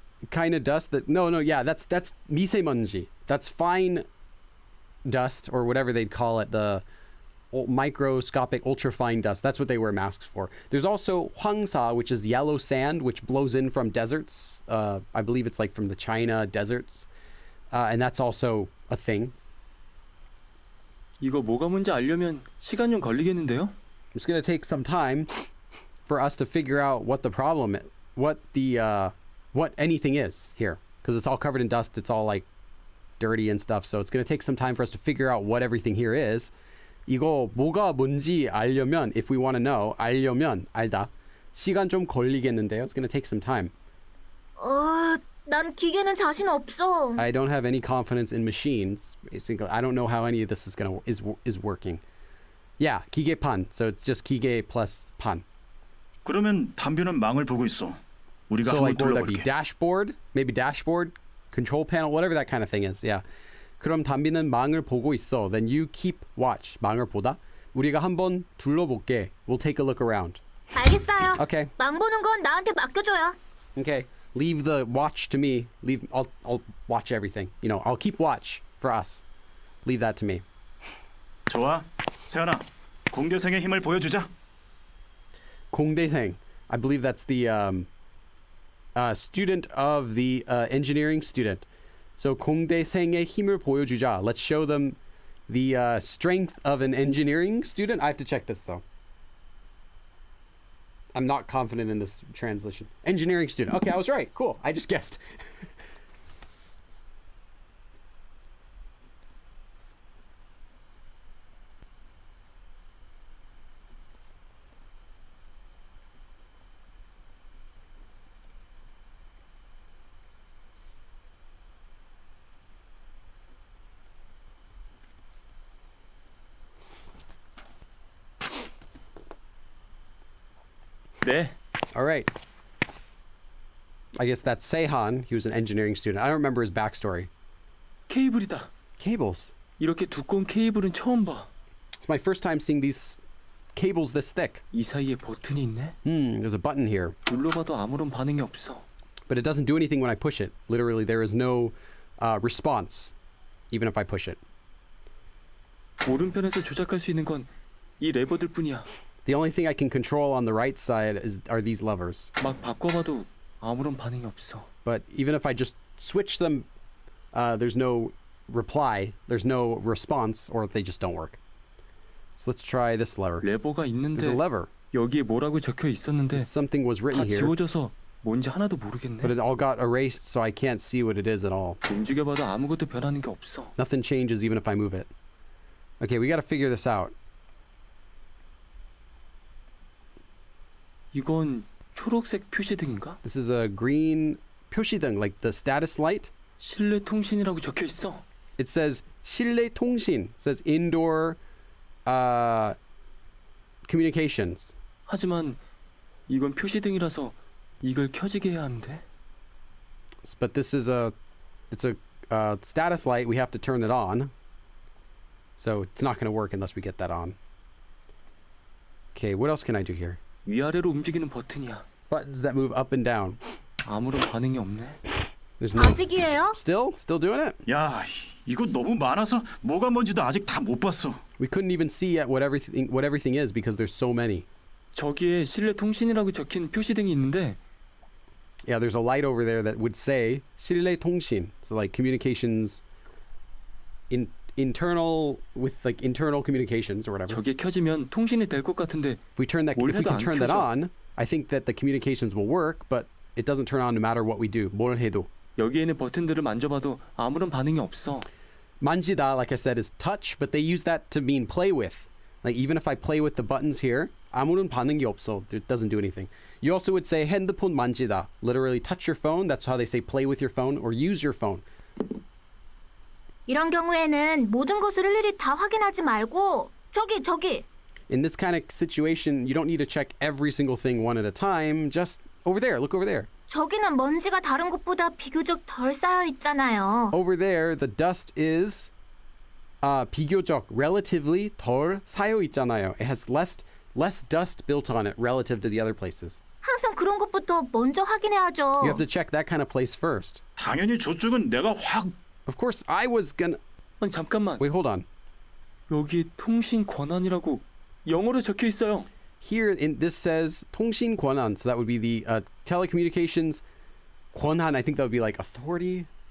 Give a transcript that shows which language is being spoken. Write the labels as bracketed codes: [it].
[en] kind of dust that yeah, that's 미세먼지. That's fine dust or whatever they'd call it, the microscopic ultrafine dust. That's what they wear masks for. There's also 황사, which is yellow sand, which blows in from deserts. I believe it's like from the China deserts. And that's also a thing. [ko] 이거 뭐가 뭔지 알려면 시간 좀 걸리겠는데요? [en] It's going to take some time for us to figure out what the problem, what anything is here, because it's all covered in dust. It's all like dirty and stuff. So it's going to take some time for us to figure out what everything here is. [ko] 이거 뭐가 뭔지 알려면, [en] if we want to know, [ko] 알려면, 알다. 시간 좀 걸리겠는데요. [en] It's going to take some time. [ko] 난 기계는 자신 없어. [en] I don't have any confidence in machines. Basically, I don't know how any of this is working. Yeah, 기계판. So it's just 기계 plus 판. [ko] 그러면 담비는 망을 보고 있어. 우리가 [en] So [ko] 한번 [en] like, what would that be? [ko] 둘러볼게. [en] Dashboard? Maybe dashboard? Control panel? Whatever that kind of thing is. Yeah. [ko] 그럼 담비는 망을 보고 있어. [en] Then you keep watch. [ko] 망을 보다. 우리가 한번 둘러볼게. [en] We'll take a look around. [ko] 알겠어요. [en] Okay. [ko] 망 보는 건 나한테 맡겨줘요. [en] Okay. Leave the watch to me. I'll watch everything. You know, I'll keep watch for us. Leave that to me. [ko] 좋아. 세연아, 공대생의 힘을 보여주자. 공대생. [en] I believe that's the student of the engineering student. [ko] So 공대생의 힘을 보여주자. [en] Let's show them the strength of an engineering student. I have to check this though. I'm not confident in this translation. Engineering student. Okay, I was right. Cool. I just guessed. [ko] 네. [en] All right. I guess that's Seihan. He was an engineering student. I don't remember his backstory. [ko] 케이블이다. [en] Cables. [ko] 이렇게 두꺼운 케이블은 처음 봐. [en] It's my first time seeing these cables this thick. [ko] 이 사이에 버튼이 있네. [en] There's a button here, [ko] 눌러봐도 아무런 반응이 없어. [en] but it doesn't do anything when I push it. Literally, there is no response, even if I push it. [ko] 오른편에서 조작할 수 있는 건 이 레버들 뿐이야. [en] The only thing I can control on the right side are these levers. [ko] 막 바꿔봐도 아무런 반응이 없어. [en] But even if I just switch them, there's no reply, there's no response, or they just don't work. So let's try this lever. [ko] 레버가 [en] There's a [ko] 있는데 [en] lever. [ko] 여기에 뭐라고 적혀 있었는데 [en] Something was [ko] 다 [en] written here, [ko] 지워져서 뭔지 하나도 [en] but [ko] 모르겠네. [en] it all got erased, so I can't see what it is at all. [ko] 움직여봐도 아무것도 변하는 게 없어. [en] Nothing changes even if I move it. Okay, we got to figure this out. [ko] 이건 초록색 표시등인가? [en] This is a green 표시등, like the status light. [ko] 실내 통신이라고 적혀 있어. [en] It says 실내 통신. It says indoor communications. [ko] 하지만 이건 표시등이라서 이걸 켜지게 해야 하는데. [en] But this is it's a status light. We have to turn it on. So it's not going to work unless we get that on. Okay, what else can I do here? [ko] 위아래로 움직이는 버튼이야. [en] Buttons that move up and down. [ko] 아무런 반응이 없네. [en] There's no. [ko] 아직이에요? [en] Still doing it? [ko] 야, 이거 너무 많아서 뭐가 뭔지도 아직 다 못 봤어. [en] We couldn't even see yet what everything is because there's so many. [ko] 저기에 실내 통신이라고 적힌 표시등이 있는데 [en] Yeah, there's a light over there that would say 실내 통신. So like communications internal with like internal communications or whatever. [ko] 저게 켜지면 통신이 될 것 같은데 [en] If we [ko] 뭘 [en] can [ko] 해도 안 [en] turn that [ko] 켜져. [en] on, I think that the communications will work, but it doesn't turn on no matter what we do. [ko] 뭘 해도. 여기에 있는 버튼들을 만져봐도 아무런 반응이 없어. [en] 만지다, like I said, is touch, but they use that to mean play with. Like even if I play with the buttons here, [ko] 아무런 반응이 없어. [en] It doesn't do anything. You also would say [ko] 핸드폰 만지다. [en] Literally touch your phone. That's how they say play with your phone or use your phone. [ko] 이런 경우에는 모든 것을 일일이 다 확인하지 말고 저기 [en] In this kind of situation, you don't need to check every single thing one at a time. Just over there, look over there. [ko] 저기는 먼지가 다른 곳보다 비교적 덜 쌓여 있잖아요. [en] Over there, the dust is 비교적, relatively [ko] 덜 쌓여 있잖아요. [en] It has less dust built on it relative to the other places. [ko] 항상 그런 것부터 먼저 확인해야죠. [en] You have to check that kind of place first. [ko] 당연히 저쪽은 내가 확 [en] Of course, I was gonna. [ko] 아니 잠깐만. [en] Wait, hold on. [ko] 여기 통신 권한이라고 영어로 적혀 있어요. [en] Here, in this says 통신 권한, so that would be the telecommunications 권한. I think that would be like authority.